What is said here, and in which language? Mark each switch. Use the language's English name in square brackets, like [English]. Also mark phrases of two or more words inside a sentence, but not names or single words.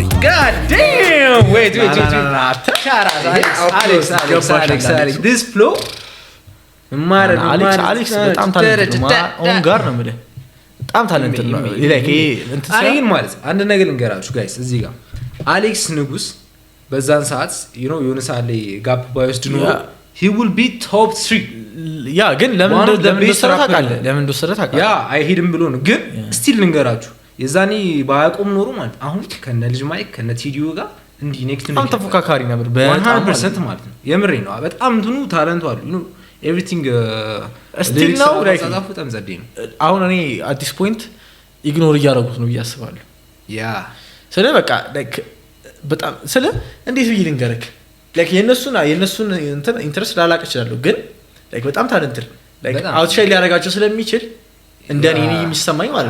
[English] god damn wait Alex this flow [Amharic] አሌክስ በጣም ታለንት ነው ኦን ጋር ነው ማለት በጣም ታለንት ነው like እንትን አሪን ማለት አንድ ነገር ልንገራችሁ ጋይስ እዚህ ጋር አሌክስ ንጉስ በዛን ሰዓት [English] you know [Amharic] የሆነ ሰዓት ላይ ጋፕ ባይወስድ ነው [English] he will be top 3 [Amharic] ያ ግን ለምን እንደሰራ ታውቃለህ ያ አይሄድም ብሎ ነው ግን ስቲል ልንገራችሁ የዛኔ ባያቆም ኖሮ ማለት አሁን ከነ ልጅ ማይክ ከነ ቲዲዮ ጋር እንዲ ኔክስት ነው ተፎካካሪ ነበር በ100% ማለት ነው የምሬ ነው በጣም እንትኑ ታለንቱ አሉ [English] you know everything still now like [Amharic] በጣም ዘዴ ነው አሁን እኔ [English] at this point [Amharic] ኢግኖር እያደረጉት ነው ያስባሉ ያ ስለ በቃ like በጣም ስለ እንዴት ብዬ ልንገርክ like የነሱን እንትን ኢንተረስት ላላቅ ይችላል ግን like በጣም ታለንት like አውትሻይን ሊያረጋቸው ስለሚችል እንደኔ የሚሰማኝ ማለት